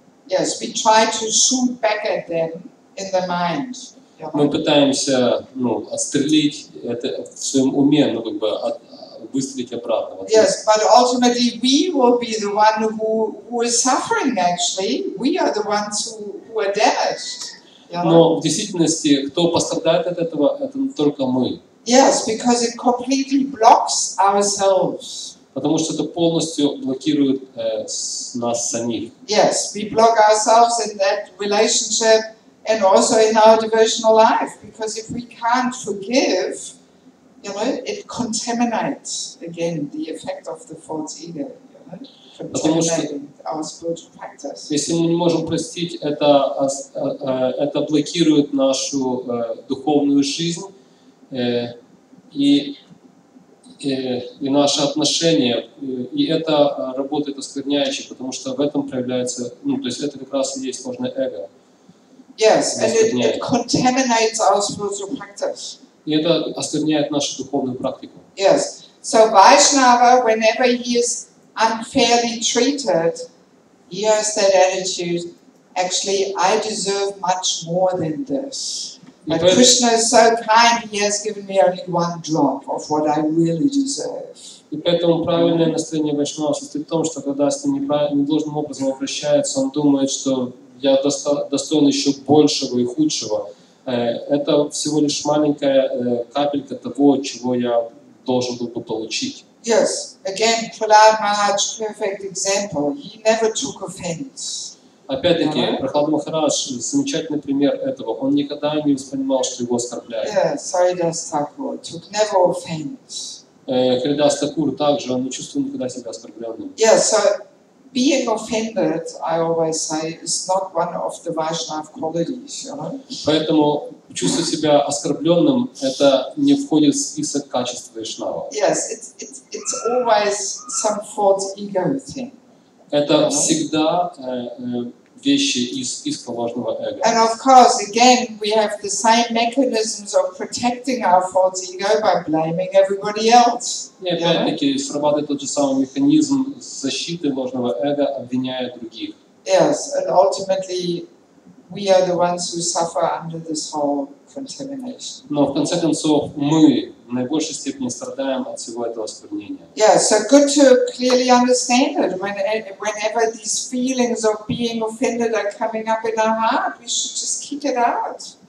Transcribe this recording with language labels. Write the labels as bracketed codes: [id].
[en] Yes, we try to shoot back at them in the mind. [ru] Мы пытаемся отстрелить это в своем уме, выстрелить обратно. [en] Yes, but ultimately we will be the one who is suffering. Actually, we are the ones who are damaged. [ru] Но в действительности, кто пострадает от этого, это только мы. [en] Yes, because it completely blocks ourselves. [ru] Потому что это полностью блокирует нас самих. [en] Yes, we block ourselves in that relationship and also in our devotional life. Because if we can't forgive, it contaminates again the effect of the false ego. Contaminating our spiritual practice. [ru] Если мы не можем простить, это блокирует нашу духовную жизнь. И наши отношения, и это работает оскверняюще, потому что в этом проявляется, то есть это как раз и есть ложное эго. [en] Yes, and it contaminates our spiritual practice. [ru] И это оскверняет нашу духовную практику. [en] Yes, so Vaishnava, whenever he is unfairly treated, he has that attitude, actually, I deserve much more than this. But Krishna is so kind, he has given me only one drop of what I really deserve. [ru] И поэтому правильное настроение вайшнава состоит в том, что когда с ним недолжным образом обращается, он думает, что я достоин еще большего и худшего. Это всего лишь маленькая капелька того, чего я должен был бы получить. [en] Yes, again, Prahlad Maharaj, perfect example. He never took offense. [ru] Опять-таки, Прахлад Махарадж замечательный пример этого. Он никогда не воспринимал, что его оскорбляют. [en] Haridas Thakur took never offense. [ru] Харидас Такур также, он не чувствовал никогда себя оскорбленным. [en] So being offended, I always say, is not one of the Vaishnava qualities. [ru] Поэтому чувствовать себя оскорбленным, это не входит в список качеств вайшнава. [en] Yes, it's always some false ego thing. [ru] Это всегда вещи из списка ложного эго. [en] And of course, again, we have the same mechanisms of protecting our false ego by blaming everybody else. [ru] И опять-таки срабатывает тот же самый механизм защиты ложного эго, обвиняя других. [en] Yes, and ultimately, we are the ones who suffer under this whole contamination. [ru] Но в конце концов мы в наибольшей степени страдаем от всего этого осквернения. [en] Yeah, so good to clearly understand it. Whenever these feelings of being offended are coming up in our heart, we should just kick it out.